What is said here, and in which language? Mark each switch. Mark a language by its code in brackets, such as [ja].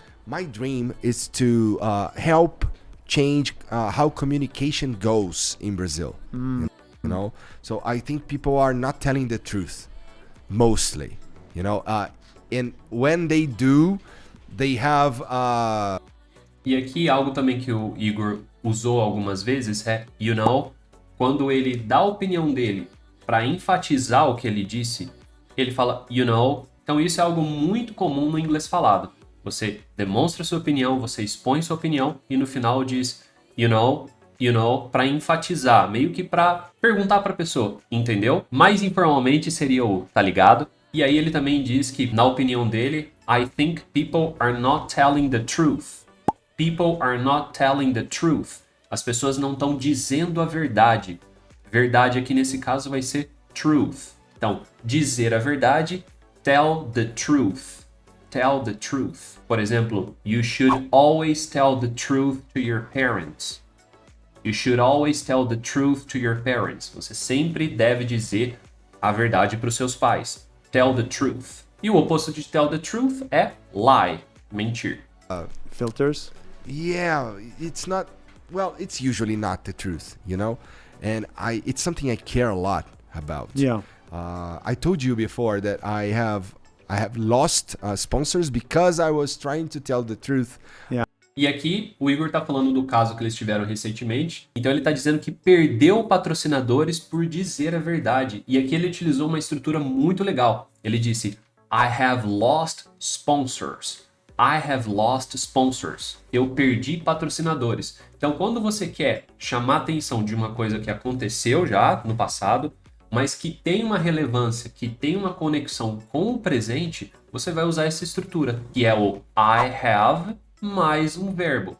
[en] My dream is to help change how communication goes in Brazil. You know, so I think people are not telling the truth, mostly. You know, and when they do, they have. [pt] E aqui algo também que o Igor usou algumas vezes é, [en] you know, [pt] quando ele dá a opinião dele para enfatizar o que ele disse, ele fala, you know. Então isso é algo muito comum no inglês falado. Você demonstra sua opinião, você expõe sua opinião e no final diz, [en] you know, [pt] para enfatizar, meio que para perguntar para a pessoa, entendeu? Mais informalmente seria o tá ligado? E aí ele também diz que, na opinião dele, [en] I think people are not telling the truth. People are not telling the truth. [pt] As pessoas não estão dizendo a verdade. Verdade aqui nesse caso vai ser truth. Então, dizer a verdade, [en] tell the truth. Tell the truth. [pt] Por exemplo, [en] you should always tell the truth to your parents. You should always tell the truth to your parents. [pt] Você sempre deve dizer a verdade para os seus pais. [en] Tell the truth. [pt] E o oposto de [en] tell the truth [pt] é lie, mentir. [en] Filters. Yeah, it's not. Well, it's usually not the truth, you know, and it's something I care a lot about. Yeah. I told you before that I have lost sponsors because I was trying to tell the truth. Yeah. [pt] E aqui o Igor tá falando do caso que eles tiveram recentemente. Então ele tá dizendo que perdeu patrocinadores por dizer a verdade. E aqui ele utilizou uma estrutura muito legal. Ele disse, [en] I have lost sponsors. I have lost sponsors. [pt] Eu perdi patrocinadores. Então, quando você quer chamar a atenção de uma coisa que aconteceu já no passado, mas que tem uma relevância, que tem uma conexão com o presente, você vai usar essa estrutura, que é o [en] I have [pt] mais um verbo.